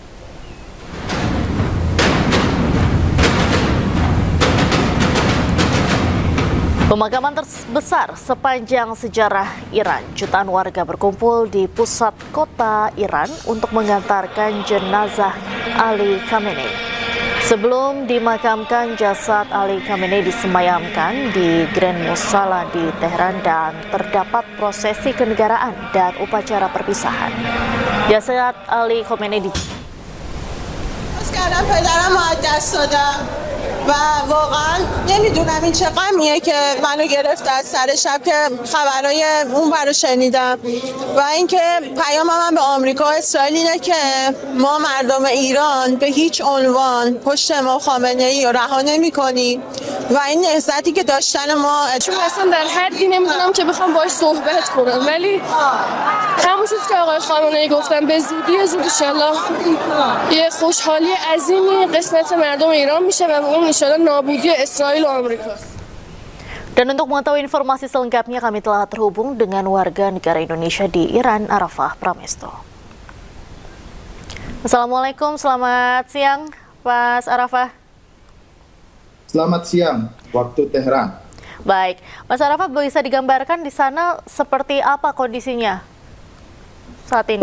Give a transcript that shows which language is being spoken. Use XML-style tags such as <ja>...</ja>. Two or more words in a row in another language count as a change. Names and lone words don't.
<id>Pemakaman terbesar sepanjang sejarah Iran, jutaan warga berkumpul di pusat kota Iran untuk mengantarkan jenazah Ali Khamenei. Sebelum dimakamkan, jasad Ali Khamenei disemayamkan di Grand Musala di Teheran dan terdapat prosesi kenegaraan dan upacara perpisahan. Jasad Ali Khamenei</id> <fa>و واقعا نمیدونم این چه غمیه که منو گرفت از سر شب که خبرای اون رو شنیدم و اینکه پیام من به آمریکا و اسرائیل اینه که ما مردم ایران به هیچ عنوان پشت امام خامنه‌ای رو رها نمی‌کنیم و این نهضتی که داشتن ما چون اصلا در حدی نمیدونم که بخوام باهاش صحبت کنم، ولی همون چیزی که آقای خامنه‌ای گفتن به زودی زود انشالله یه خوشحالی عظیمی قسمت مردم ایران میشه و اون انشالله نابودی اسرائیل و آمریکاست.</fa> <id>Dan untuk mengetahui informasi selengkapnya kami telah terhubung dengan warga negara Indonesia di Iran, Arafah Pramesto. Assalamualaikum, selamat siang Mas Arafah. Selamat siang, waktu Teheran. Baik, Mas Arafah bisa digambarkan di sana seperti apa kondisinya saat ini?</id>